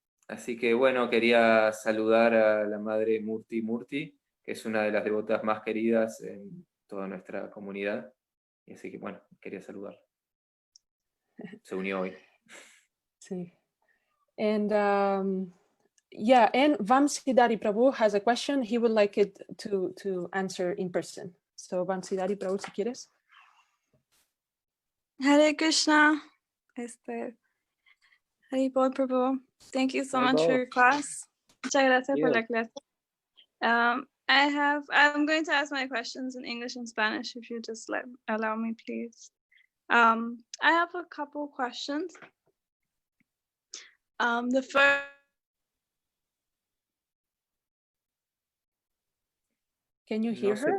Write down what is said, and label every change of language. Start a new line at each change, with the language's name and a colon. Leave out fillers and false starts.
Spanish: Así que bueno, quería saludar a la madre Murti, que es una de las devotas más queridas en toda nuestra comunidad. Y así que bueno, quería saludar. Se unió hoy. Sí.
English: And and Vamsidhari Prabhu has a question. He would like it to answer in person. So Vamsidhari Prabhu,
Spanish: si quieres.
English: Hare Krishna. Haribol Prabhu. Thank you so much for your class.
Spanish: Muchas gracias por la clase.
English: I'm going to ask my questions in English and Spanish if you just allow me, please. I have a couple questions. The first. Can you hear her?